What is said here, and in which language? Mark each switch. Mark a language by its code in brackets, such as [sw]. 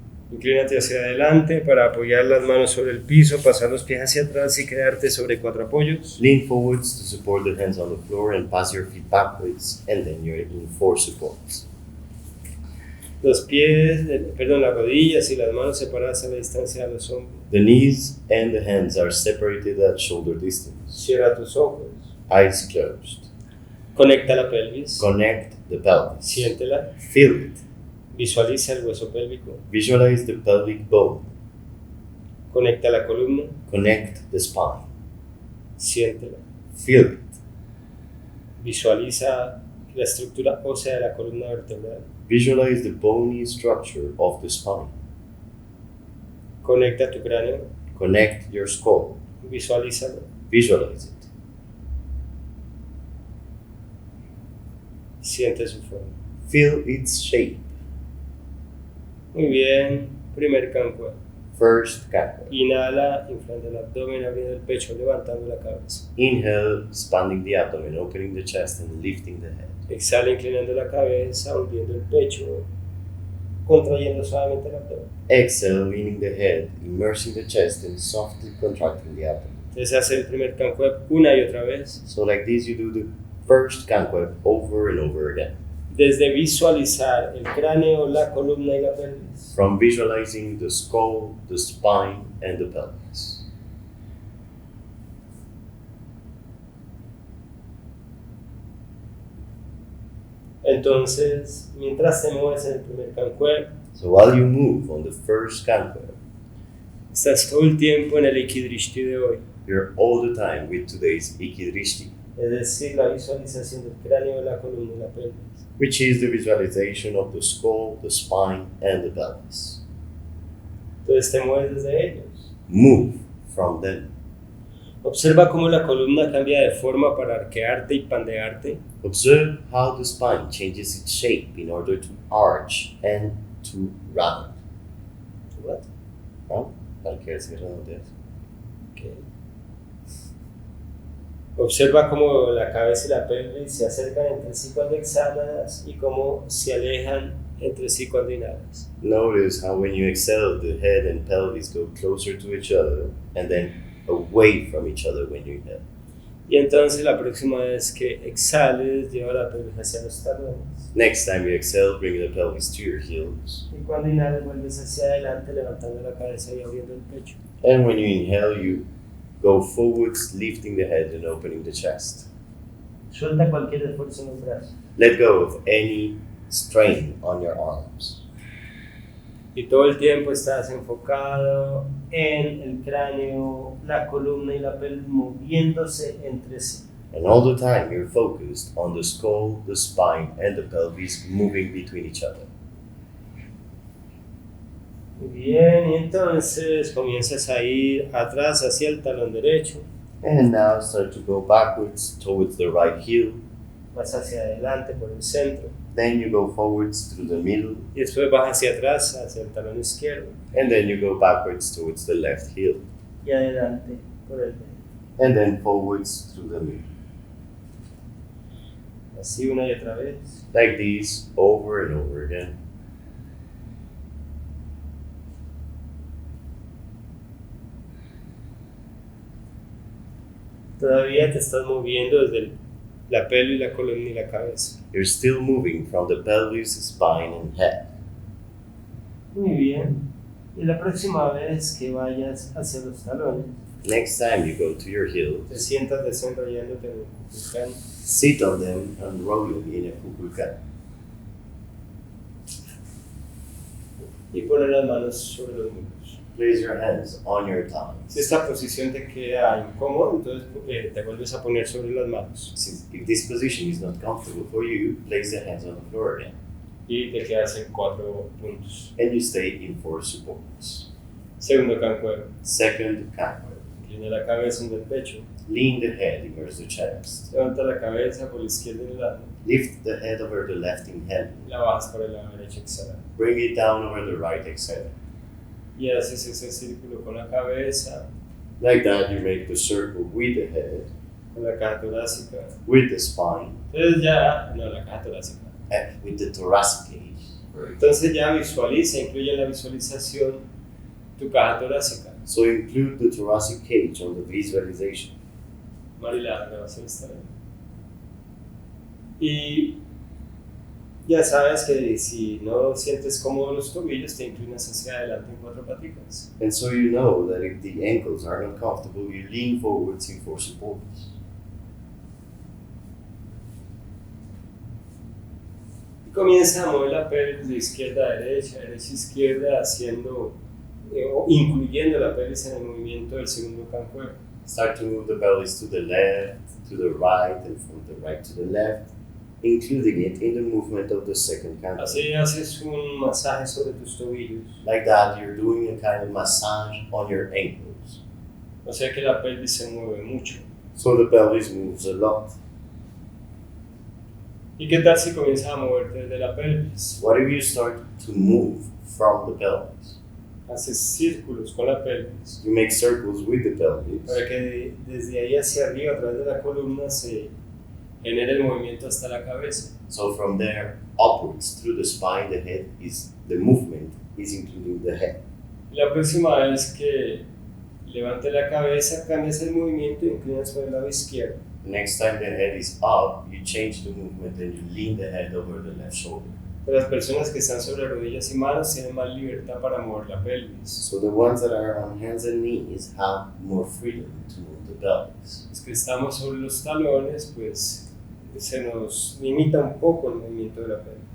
[es] Inclínate hacia adelante para apoyar las manos sobre el piso, pasar los pies hacia atrás y quedarte sobre 4 apoyos. [en] Lean forwards to support the hands on the floor and pass your feet backwards, and then you're in 4 supports. [es] Los pies, las rodillas y las manos separadas a la distancia de los hombros. [en] The knees and the hands are separated at shoulder distance. [es] Cierra tus ojos. [en] Eyes closed. [es] Conecta la pelvis. [en] Connect the pelvis. [es] Siéntela. [en] Feel it. [es] Visualiza el hueso pélvico. [en] Visualize the pelvic bone. [es] Conecta la columna. [en] Connect the spine. [es] Siéntela. [en] Feel it. [es] Visualiza la estructura ósea de la columna vertebral. [en] Visualize the bony structure of the spine. [es] Conecta tu cráneo. [en] Connect your skull. [es] Visualízalo. [en] Visualize it. [es] Siente su forma. [en] Feel its shape. [es] Muy bien. Primer Kankueb. [en] First Kankueb. [es] Inhala, inflando el abdomen, abriendo el pecho, levantando la cabeza. [en] Inhale, expanding the abdomen, opening the chest and lifting the head. [es] Exhala, inclinando la cabeza, hundiendo el pecho, contrayendo suavemente el abdomen. [en] Exhale, leaning the head, immersing the chest and softly contracting the abdomen. [es] Entonces hace el primer Kankueb una y otra vez. [en] So like this you do the first Kankueb over and over again. [es] Desde visualizar el cráneo, la columna y la pelvis. [en] From visualizing the skull, the spine and the pelvis. [es] Entonces, mientras te mueves en el primer Kankueb, [en] So while you move on the first Kankueb, [es] estás todo el tiempo en el IKY Drishti de hoy. [en] you're all the time with today's IKY Drishti, [es] Es decir, la visualización del cráneo, la columna y la pelvis. [en] which is the visualization of the skull, the spine and the pelvis. [es] Entonces te mueves desde ellos. [en] Move from them. [es] Observa cómo la columna cambia de forma para arquearte y pandearte. [en] Observe how the spine changes its shape in order to arch and to round. What? [es] ¿No? Para que se redondee. [en] Okay. [es] Observa cómo la cabeza y la pelvis se acercan entre sí cuando exhalas y cómo se alejan entre sí cuando inhalas. [en] Notice how when you exhale, the head and pelvis go closer to each other and then away from each other when you inhale. [es] Y entonces la próxima vez que exhales, lleva la pelvis hacia los talones. [en] Next time you exhale, bring the pelvis to your heels. [es] Y cuando inhalas, vuelves hacia adelante, levantando la cabeza y abriendo el pecho. [en] And when you inhale, you go forwards, lifting the head and opening the chest. [es] Suelta cualquier esfuerzo en los brazos. [en] Let go of any strain on your arms. [es] Y todo el tiempo estás enfocado en el cráneo, la columna y la pelvis moviéndose entre sí. [en] And all the time you're focused on the skull, the spine, and the pelvis moving between each other. [es] Muy bien, y entonces comienzas a ir atrás hacia el talón derecho, [en] And now start to go backwards towards the right heel. [es] vas hacia adelante por el centro, [en] Then you go forwards through the middle. [es] y después vas hacia atrás, hacia el talón izquierdo, [en] And then you go backwards towards the left heel. [es] y adelante por el derecho. [en] And then forwards through the middle. [es] Así una y otra vez. [en] Like this, over and over again. [es] Todavía te estás moviendo desde la pelvis, la columna y la cabeza. [en] You're still moving from the pelvis, spine, and head. [es] Muy bien. Y la próxima vez que vayas hacia los talones, [en] Next time you go to your [es] te [en] heels, [es] sientas desenrollándote en un kukulkan. [en] sit on them and rolling in a kukulkan. [es] Y poner las manos sobre los muslos. [en] Place your hands on your [es] Si [en] thighs. [es] esta posición te queda incómoda, entonces te vuelves a poner sobre las manos [en] If this position is not comfortable for you, place the hands on the floor again. [es] y te quedas en 4 puntos. [en] And you stay in 4 supports. [es] Segundo Kankueb. [en] Second Kankueb. [es] Inclina la cabeza en el pecho. [en] Lean the head, immerse the chest. [es] Levanta la cabeza por la izquierda inhalando. [en] Lift the head over the left inhale. [es] La bajas por el lado derecho exhalando. [en] Bring it down over the right exhale. [es] Y haces ese círculo con la cabeza, [en] Like that, you make the circle with the head, [es] con la caja torácica. [en] with the spine, [es] Entonces ya, no, la caja torácica. [en] and with the thoracic cage. [es] Entonces ya visualiza, incluye en la visualización tu caja torácica. [en] So include the thoracic cage on the visualization. [es] Marila, la grabación está ahí. Y ya sabes que si no sientes cómodo los tobillos, te inclinas hacia adelante en 4 paticas. [en] And so you know that if the ankles are not comfortable, you lean forwards in 4 supports. [es] Comienza a mover la pelvis de izquierda a derecha, derecha a izquierda, haciendo o incluyendo la pelvis en el movimiento del segundo Kankuebs. [en] Start to move the pelvis to the left, to the right, and from the right to the left, including it in the movement of the second Kankuebs. [es] Así haces un masaje sobre tus tobillos. [en] Like that, you're doing a kind of massage on your ankles. [es] O sea que la pelvis se mueve mucho. [en] So the pelvis moves a lot. [es] ¿Y qué tal si comienzas a moverte desde la pelvis? [en] What if you start to move from the pelvis? [es] Haces círculos con la pelvis [en] You make circles with the pelvis. [es] para que desde ahí hacia arriba, a través de la columna, se genere el movimiento hasta la cabeza. [en] So from there upwards through the spine, the movement is including the head. [es] La próxima vez que levante la cabeza, cambias el movimiento y inclinas por el lado izquierdo. [en] The next time the head is up, you change the movement and you lean the head over the left shoulder. [es] Pero las personas que están sobre rodillas y manos tienen más libertad para mover la pelvis. [en] So the ones that are on hands and knees have more freedom to move the pelvis. [es] Los que estamos sobre los talones, pues se nos limita un poco el movimiento de la pelvis.